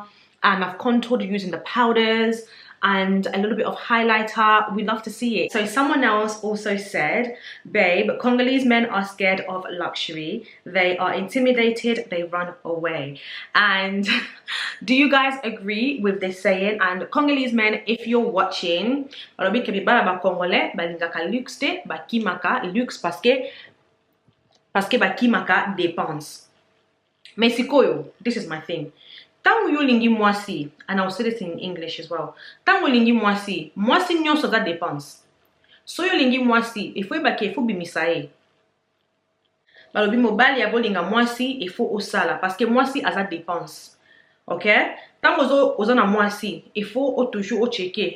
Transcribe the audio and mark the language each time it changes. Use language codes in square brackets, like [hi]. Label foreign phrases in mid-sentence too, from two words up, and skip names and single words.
[en] And I've contoured using the powders and a little bit of highlighter. We love to see it. So someone else also said, babe, Congolese men are scared of luxury. They are intimidated. They run away. And do you guys agree with this saying? And Congolese men, if you're watching, [ln] Congolais, luxe [fr] parce que [ln] bakimaka dépense. Mais sikoyo, [en] this is my thing. [ln] Tango yo lingi mwasi, [en] and I'll say this in English as well. [ln] Tango lingi mwasi nyonso za dépense. So yo lingi mwasi, [fr] il faut [ln] ebake, [fr] il faut [ln] bimisae. Balobi mobali ya bolinga mwasi, [fr] il faut [ln] osala, [fr] parce que [ln] mwasi aza dépense. Ok? Tango ozo na mwasi, [fr] il faut toujours checker.